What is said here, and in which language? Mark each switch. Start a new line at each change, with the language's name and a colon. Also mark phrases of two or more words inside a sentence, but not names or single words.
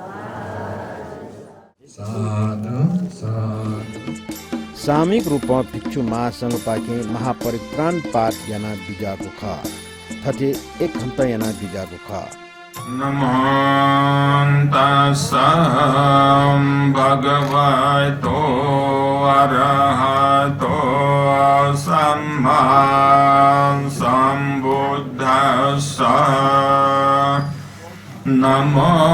Newari: सामूहिक रूपमा भिक्षु महासंघ पाके महापरित्राण पाठ याना बिजाको ख थटे 1 घण्टा याना बिजाको ख
Pali: नमो तस्सै भगवतो अरहतो सम्मा सम्बुद्धस्सै नमो